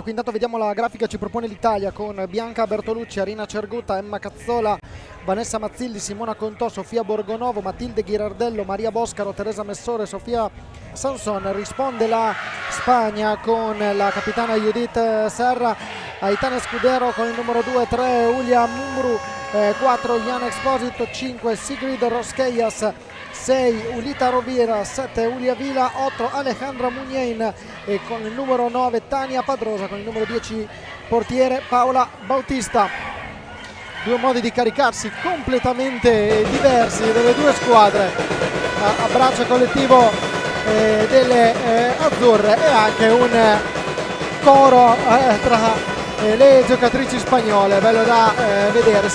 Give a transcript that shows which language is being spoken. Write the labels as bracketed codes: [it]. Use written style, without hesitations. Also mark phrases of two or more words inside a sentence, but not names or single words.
[it] Qui intanto vediamo la grafica, ci propone l'Italia con Bianca Bertolucci, Arina Cergutta, Emma Cazzola, Vanessa Mazzilli, Simona Contò, Sofia Borgonovo, Matilde Ghirardello, Maria Boscaro, Teresa Messore, Sofia Sanson. Risponde la Spagna con la capitana Judith Serra, Aitana Scudero con il numero 2, 3 Ulia Mumru, 4 Iana Exposito, 5 Sigrid Roskeias, 6 Ulita Rovira, 7 Ulia Vila, 8 Alejandra Mugnain e con il numero 9 Tania Padrosa, con il numero 10 portiere Paola Bautista. Due modi di caricarsi completamente diversi delle due squadre, abbraccio collettivo delle azzurre e anche un coro tra le giocatrici spagnole, bello da vedere.